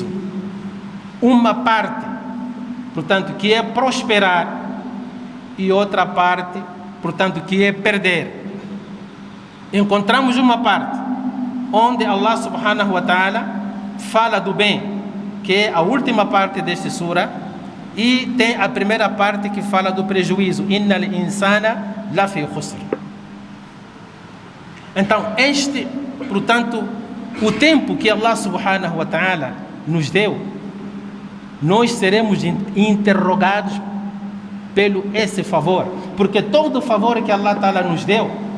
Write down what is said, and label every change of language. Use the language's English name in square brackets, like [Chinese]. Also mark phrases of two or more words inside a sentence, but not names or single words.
[Portuguese] Uma parte, portanto, que é prosperar e outra parte, portanto, que é perder. Encontramos uma parte onde [Arabic] الله سبحانه وتعالى [Portuguese] fala do bem, que é a última parte deste sura, e tem a primeira parte que fala do prejuízo. [Arabic] إن الإنسان لفي خسر. [Portuguese] Então, portanto, o tempo que [Arabic] الله سبحانه وتعالى [Portuguese] nos deu, nós seremos interrogados pelo esse favor, porque todo o favor que [Arabic] الله تعالى [Portuguese] nos deu,